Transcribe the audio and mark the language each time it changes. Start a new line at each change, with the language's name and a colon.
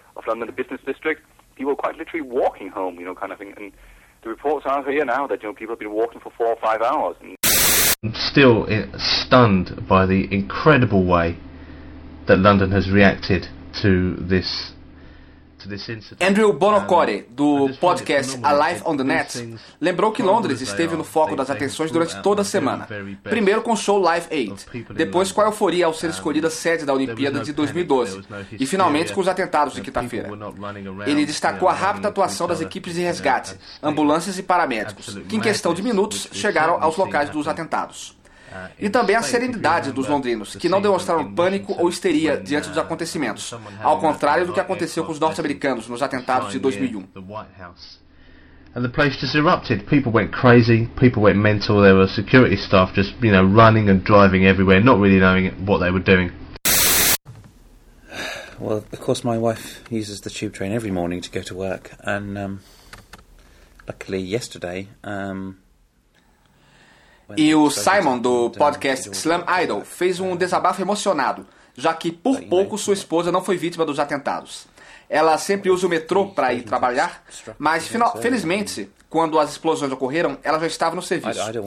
English: under the business district, people quite literally walking home, you know, kind of thing. And the reports are here now that, you know, people have been walking for 4 or 5 hours. And I'm still stunned by the incredible way that London has reacted to this.
Portuguese: Andrew Bonocore, do podcast A Life on the Net, lembrou que Londres esteve no foco das atenções durante toda a semana. Primeiro com o show Live Aid, depois com a euforia ao ser escolhida sede da Olimpíada de 2012, e finalmente com os atentados de quinta-feira. Ele destacou a rápida atuação das equipes de resgate, ambulâncias e paramédicos, que em questão de minutos chegaram aos locais dos atentados. E também a serenidade dos londrinos, que não demonstraram pânico ou histeria diante dos acontecimentos, ao contrário do que aconteceu com os norte-americanos nos atentados de 2001.
English: And the place just erupted. People went crazy, people went mental, there were security staff just, you know, running and driving everywhere, not really knowing what they were doing. Well, of course my wife uses the tube train every morning to go to work, and luckily yesterday
Portuguese: E o Simon, do podcast Slam Idol, fez um desabafo emocionado, já que por pouco sua esposa não foi vítima dos atentados. Ela sempre usa o metrô para ir trabalhar, mas felizmente, quando as explosões ocorreram, ela já estava no serviço.